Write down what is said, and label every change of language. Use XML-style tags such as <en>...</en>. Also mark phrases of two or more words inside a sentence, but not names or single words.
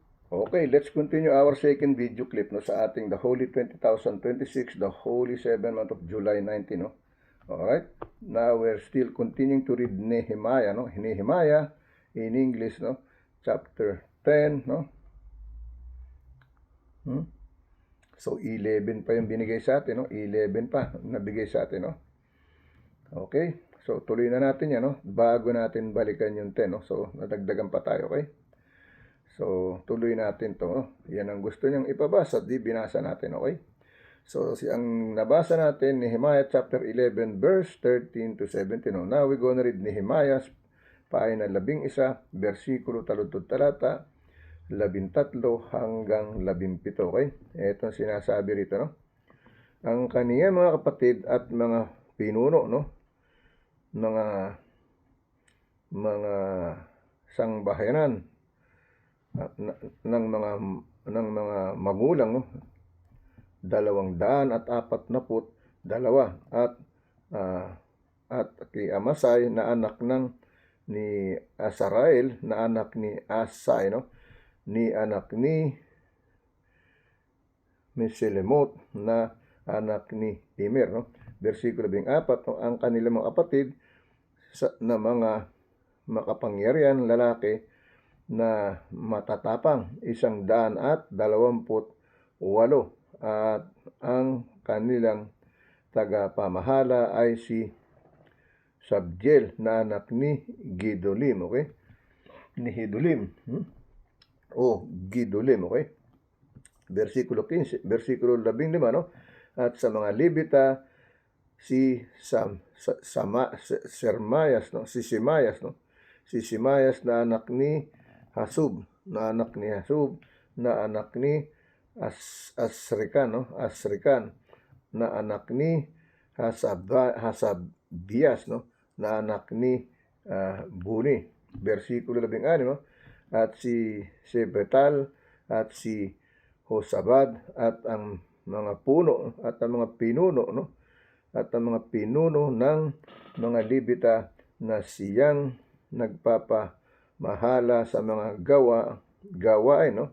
<en>Okay, let's continue our second video clip no,</en> <tl>sa ating</tl> <en>The Holy 20,026, The Holy 7 month of July 19.</en> <tl>No?</tl> <en>Alright, now we're still continuing to read Nehemiah. No? Nehemiah in English, no? Chapter 10. No?</en> <tl>So 11 pa yung binigay sa atin. No? 11 pa nabigay sa atin. No? Okay, so tuloy na natin yan. No? Bago natin balikan yung 10. No? So nadagdagan pa tayo. Okay. So, tuloy natin to. Yan ang gusto niyang ipabasa. Di binasa natin, okay? So, ang nabasa natin, Nehemiah</tl> <en>chapter 11, verse 13 to 17. Now, we're gonna read</en> <tl>Nehemiah, paina 11, versikulo taludtod talata, 13 hanggang 17, okay? Ito ang sinasabi rito, no? Ang kaniyang mga kapatid at mga pinuno, no? Mga sangbahayanan, ng mga magulang, no? 242 at kay Amasai na anak ni Asarael na anak ni Asai, no? Ni anak ni Meselemot na anak ni Immer, no? Versikulo 14, no? Ang kanilang mga kapatid na mga makapangyarihan lalaki na matatapang 128 at ang kanilang tagapamahala ay si Sabdiel na anak ni Gidolim, okay? Ni Hidulim. Gidolim, okay? Versikulo 15, versikulo 15, no? At sa mga Levita si Semayas, no? Si Simayas na anak ni Hasub, na anak ni Asrikan, no? Asrikan na anak ni Hasabias, no? Na anak ni Buni. Versikulo 16, no? At si Sebetal at si Hosabad at ang mga puno at ang mga pinuno, no? At ang mga pinuno ng mga Levita na siyang nagpapamahala sa mga gawain, no?</tl>